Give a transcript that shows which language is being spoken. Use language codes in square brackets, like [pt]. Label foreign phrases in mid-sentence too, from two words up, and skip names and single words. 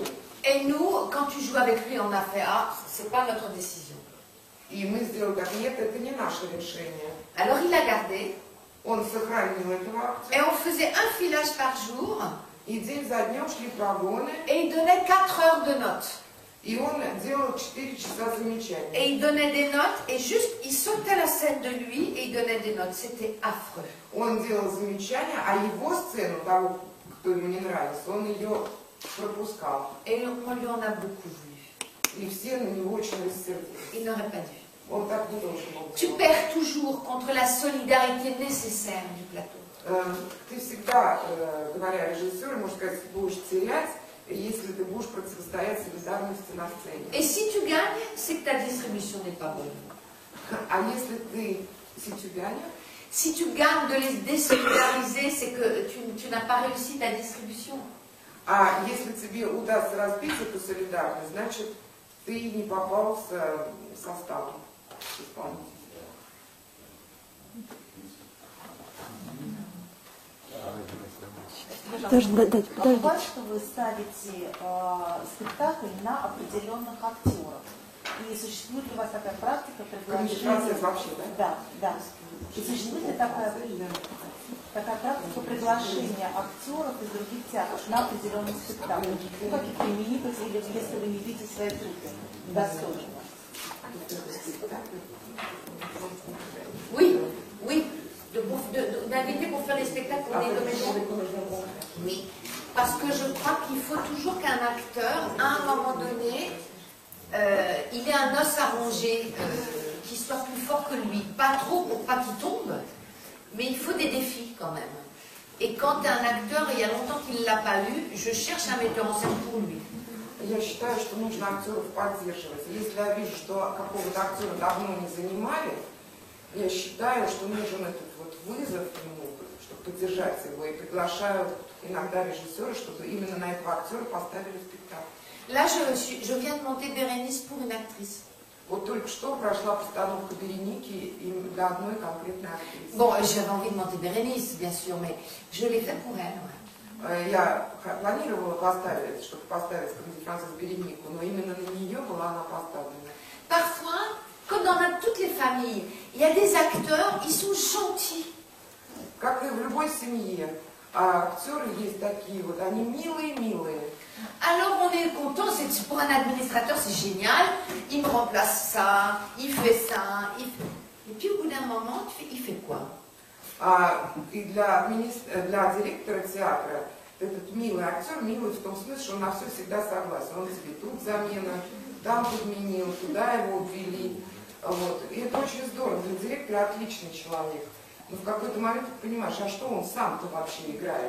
[fr] Et nous, quand tu joues avec lui, on a fait, ah, c'est pas notre décision. [ru] И мы сделали так, нет, это не наше решение. [fr] Alors il l'a gardé. [ru] Он сохранил этого [fr] Et [ru] актера. [fr] on faisait un filage par jour. [ru] И день за днем шли прогоны. [fr] Et il donnait 4 heures de notes. [ru] И он делал 4 часа замечаний. [fr] Et il donnait des notes, et juste, il sautait la scène de lui, et il donnait des notes. C'était affreux. [ru] Он делал замечания, а его сцену, того, кто ему не нравился, он ее пропускал. [fr] Et on lui en a beaucoup vu. [ru] И все на него очень рассердились. [fr] Il n'aurait pas dû. [ru] Он так не должен был [fr] Tu [ru] делать. [fr] perds toujours contre la solidarité nécessaire du plateau. [ru] Ты всегда, говоря режиссеру, можно сказать, будешь терять, если ты будешь противостоять солидарности на сцене. [fr] Et si tu gagnes, c'est que ta distribution n'est pas bonne. [ru] А если ты ситюбянер, [fr] Si tu gagnes de les désolidariser, c'est que tu n'as pas réussi ta distribution. [ru] а если тебе удастся разбить эту солидарность, значит, ты не попал в состав исполнителя. Бывает, что вы ставите спектакль на определенных актеров. И существует ли у вас такая практика Коммуникация вообще, да? Да, да. И существует ли такая практика приглашения актеров из других театров на определенный спектакль? Ну, каких-то именитых, или если вы не видите своей труппы достойно. [fr] Oui, oui. d'inviter pour faire des spectacles pour des comédiens. Oui, parce que je crois qu'il faut toujours qu'un acteur, à un moment donné, il ait un os à ronger qui soit plus fort que lui. Pas trop pour pas qu'il tombe, mais il faut des défis quand même. Et quand un acteur, il y a longtemps qu'il ne l'a pas eu, je cherche un metteur en scène pour lui. [ru] Я считаю, что нужно актеров поддерживать. Если я вижу, что какого-то актера давно не занимали, я считаю, что нужен этот вот вызов ему, чтобы поддержать его, и приглашаю иногда режиссера, чтобы именно на этого актера поставили спектакль. [fr] Là, je viens de monter Bérénice pour une actrice. [ru] Вот только что прошла постановка Береники для одной конкретной актрисы. [fr] Bon, j'avais envie de monter Bérénice, bien sûr, mais je l'ai fait pour elle. Ouais. [ru] Я планировала поставить, чтобы поставить Комедию Франсесс Беренику, но именно на нее была она поставлена. [fr] Parfois, comme dans toutes les familles, il y a des acteurs, ils sont gentils. [ru] Как и в любой семье, актеры есть такие вот, они милые-милые. [fr] Alors on est content, pour un administrateur c'est génial, il me remplace ça, il fait ça, et puis au bout d'un moment, il fait quoi? [ru] И для директора театра этот милый актер, милый в том смысле, что он на все всегда согласен. Он тебе тут замена, там подменил, туда его ввели. Вот. И это очень здорово. Для директора отличный человек. Но в какой-то момент ты понимаешь, а что он сам-то вообще играет?